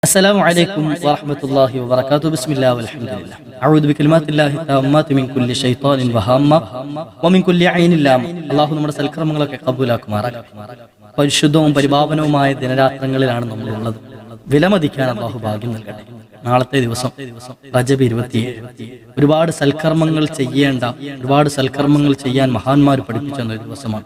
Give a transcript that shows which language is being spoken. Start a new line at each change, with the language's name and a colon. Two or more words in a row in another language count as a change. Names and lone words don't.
Arabic: السلام عليكم ورحمة الله وبركاته. بسم الله والحمد لله. أعوذ بكلمات الله التامات من كل شيطان وهامة ومن كل عين لامة.
Malayalam: അല്ലാഹു നമ്മുടെ സൽക്കർമ്മങ്ങളൊക്കെ കബൂലാക്കുമാറാകട്ടെ. പരിശുദ്ധവും പരിപാവനവുമായ ദിനരാത്രങ്ങളിലാണ് നമ്മളുള്ളത്. വിലമതിക്കാൻ അല്ലാഹു ഭാഗ്യം നൽകട്ടെ. നാളത്തെ ദിവസം റജബ് 27 ഒരുപാട് സൽക്കർമ്മങ്ങൾ ചെയ്യാൻ മഹാന്മാർ പഠിപ്പിച്ച ഒരു ദിവസമാണ്.